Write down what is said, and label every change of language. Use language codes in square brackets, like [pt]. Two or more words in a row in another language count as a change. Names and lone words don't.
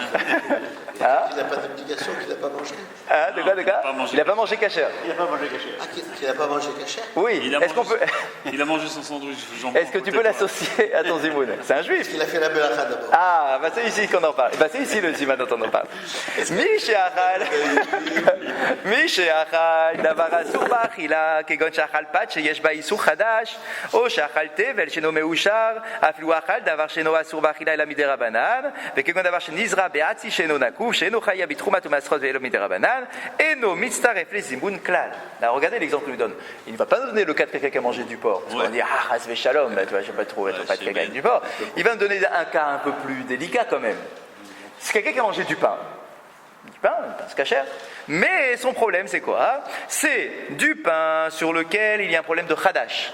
[fr] Il n'a pas d'obligation qu'il n'a pas mangé. Ah, de quoi? Il n'a pas mangé kasher. Il n'a pas mangé caché. Ah, qu'il n'a pas mangé cachère. Oui, Il a est-ce qu'on mangé- peut... Il a mangé son sandwich jambon. Est-ce que tu peux peut-être l'associer à ton zimoun? C'est un juif. Il a fait la belacha d'abord. Ah, bah c'est ici qu'on en parle. Bah c'est ici le siman dont on en parle. [he] מי שאכל דבר אסור באכילה, כגון שאכל פת שיש בה איסור חדש, או שאכל תבל שאינו מאושר, אפילו אכל דבר שאינו אסור באכילה אלא מדי רבנן, וכגון דבר שנזרע בעצי שאינו נקוב, שאינו חיה בתחומת ומעשרות ואלו מדי רבנן, אינו מצטרף לזימון כלל. [fr] Là, regardez l'exemple qu'il nous donne. Il ne va pas nous donner le cas de quelqu'un qui a mangé du porc. Parce qu'on va dire, ah, [he] חס ושלום, [fr] bah, tu vois, je ne vais pas trop être pas de quelqu'un avec du porc. Il va nous donner un cas un peu plus délicat quand même. C'est quelqu'un qui a mangé du pain. Du pain c'est cachère. Mais son problème, c'est quoi? C'est du pain sur lequel il y a un problème de Khadash.